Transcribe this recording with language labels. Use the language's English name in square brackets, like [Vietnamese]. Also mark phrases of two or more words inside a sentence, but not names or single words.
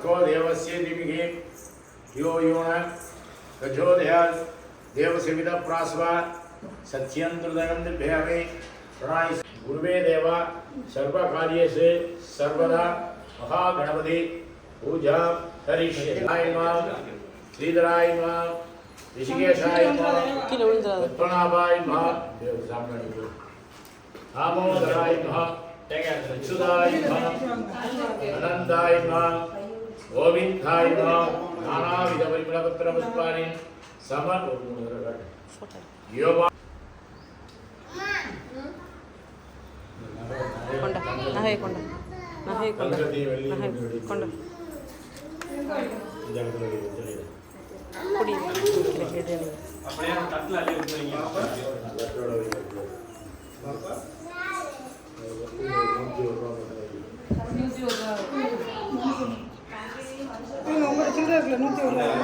[Sanskrit] देवस्य धीमहि यो यो न प्रचोदयात् देवसेविता प्रास्वा सत्यंत्रदयं दिभ्यामि प्रणय गुरुवे देवा सर्वकार्येषु सर्वदा महागणपति पूजा करिष्ये नमः श्रीधराय नमः ऋषिकेशाय नमः [Tamil] கீழே விழுந்துடாது. [Sanskrit] पद्मनाभाय नमः देव सामने दामोदराय नमः अच्युताय नमः अनंताय नमः गोविंदाय नमः नानाविध परिमलपत्र पुष्पाणि योगा [Tamil] கொண்டா நகையை கொண்டா நகையை கொண்டா நகை கொண்டா குடி அப்படியே தட்டில் அள்ளி விட்டுறீங்க. உங்களோட சில்லறை இருக்குல்ல 101 ரூபா.